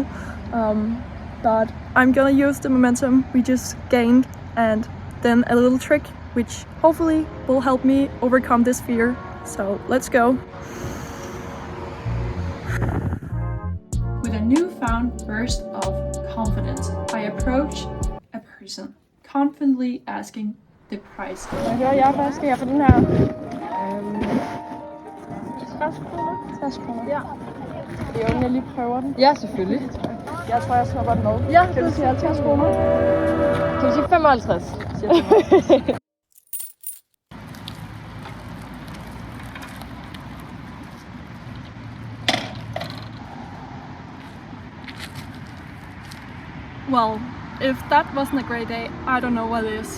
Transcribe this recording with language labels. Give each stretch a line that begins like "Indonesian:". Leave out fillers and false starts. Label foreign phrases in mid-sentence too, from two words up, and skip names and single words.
English: But I'm gonna use the momentum we just gained and then a little trick which hopefully will help me overcome this fear. So let's go. With a newfound burst of confidence, I approach a person, confidently asking the price.
Danish: Jeg hører jer først. Skal jeg få den her? 60 kroner. 60 kroner. Ja. Det er jo, jeg lige prøver den. Ja, selvfølgelig. Jeg tror, jeg snupper den med. Ja, kan du sige 50 kroner? Kan vi sige 55?
English: Well, if that wasn't a great day, I don't know what is.